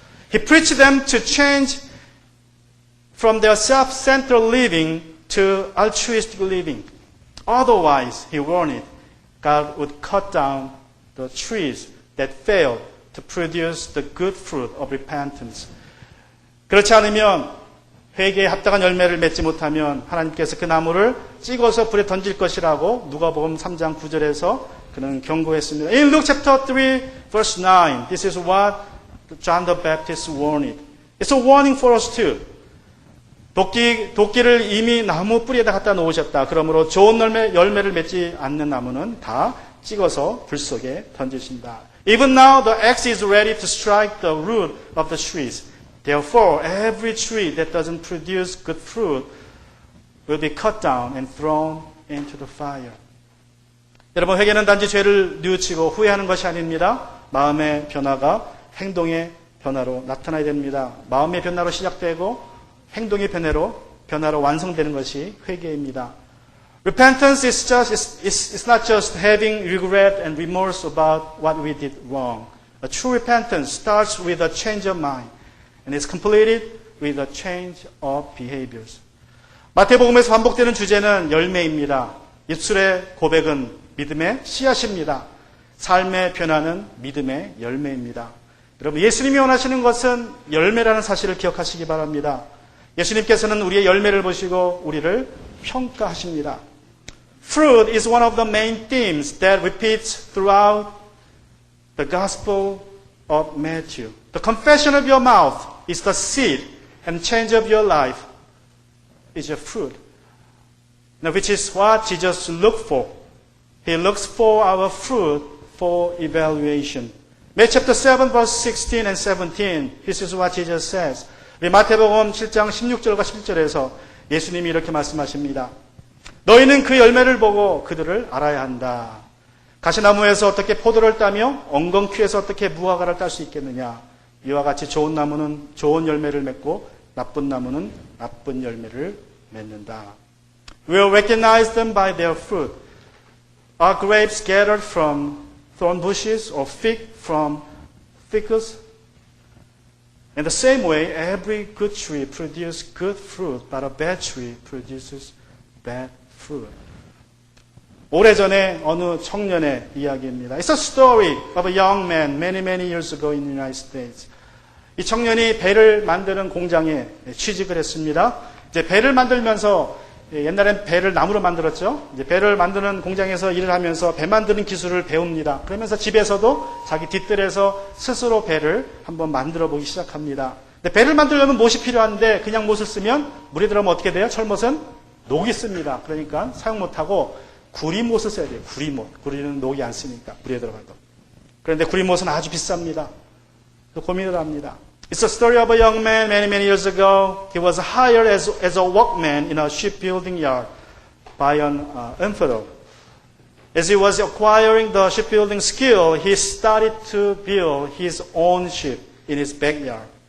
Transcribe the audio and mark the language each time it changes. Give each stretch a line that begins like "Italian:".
English: He preached them to change from their self-centered living to altruistic living. Otherwise, he warned, God would cut down the trees that failed to produce the good fruit of repentance.
Korean: 그렇지 않으면 회개에 합당한 열매를 맺지 못하면 하나님께서 그 나무를 찍어서 불에 던질 것이라고 누가복음 3장 9절에서 그는 경고했습니다.
English: In Luke chapter 3 verse 9, this is what John the Baptist warned. It's a warning for us too.
Korean: 도끼를 이미 나무 뿌리에다 갖다 놓으셨다. 그러므로 좋은 열매를 맺지 않는 나무는 다 찍어서 불 속에 던지신다.
English: Even now the axe is ready to strike the root of the trees. Therefore, every tree that doesn't produce good fruit will be cut down and thrown into the fire.
Korean: 여러분, 회개는 단지 죄를 뉘우치고 후회하는 것이 아닙니다. 마음의 변화가 행동의 변화로 나타나야 됩니다. 마음의 변화로 시작되고 행동의 변화로 완성되는 것이 회개입니다.
English: Repentance is not just having regret and remorse about what we did wrong. A true repentance starts with a change of mind. And is completed with a change of behaviors.
Korean: 마태복음에서 반복되는 주제는 열매입니다. 입술의 고백은 믿음의 씨앗입니다. 삶의 변화는 믿음의 열매입니다. 여러분, 예수님이 원하시는 것은 열매라는 사실을 기억하시기 바랍니다. 예수님께서는 우리의 열매를 보시고 우리를 평가하십니다.
English: Fruit is one of the main themes that repeats throughout the Gospel of Matthew. The confession of your mouth is the seed, and change of your life is your fruit. Now, which is what Jesus looked for. He looks for our fruit for evaluation. Matthew chapter 7, verse 16 and 17. This is what Jesus says.
Korean: 우리 마태복음 7장 16절과 17절에서 예수님이 이렇게 말씀하십니다. 너희는 그 열매를 보고 그들을 알아야 한다. 가시나무에서 어떻게 포도를 따며 엉겅퀴에서 어떻게 무화과를 딸 수 있겠느냐. 이와 같이 좋은 나무는 좋은 열매를 맺고 나쁜 나무는 나쁜 열매를 맺는다.
English: We will recognize them by their fruit. Are grapes gathered from thorn bushes or fig from thickets? In the same way, every good tree produces good fruit, but a bad tree produces bad fruit.
Korean: 오래전에 어느 청년의 이야기입니다.
English: It's a story of a young man many years ago in the United States.
Korean: 이 청년이 배를 만드는 공장에 취직을 했습니다. 이제 배를 만들면서 옛날엔 배를 나무로 만들었죠. 이제 배를 만드는 공장에서 일을 하면서 배 만드는 기술을 배웁니다. 그러면서 집에서도 자기 뒷뜰에서 스스로 배를 한번 만들어 보기 시작합니다. 근데 배를 만들려면 못이 필요한데 그냥 못을 쓰면 물이 들어오면 어떻게 돼요? 철못은 녹이 씁니다. 그러니까 사용 못하고 구리못을 써야 돼요. 구리못. 구리는 녹이 안 쓰니까 물에 들어가도. 그런데 구리못은 아주 비쌉니다. 고민을 합니다.
English: It's a story of a young man many years ago. He was hired as a workman in a shipbuilding yard by an emperor. As he was acquiring the shipbuilding skill, he started to build his own ship in his backyard.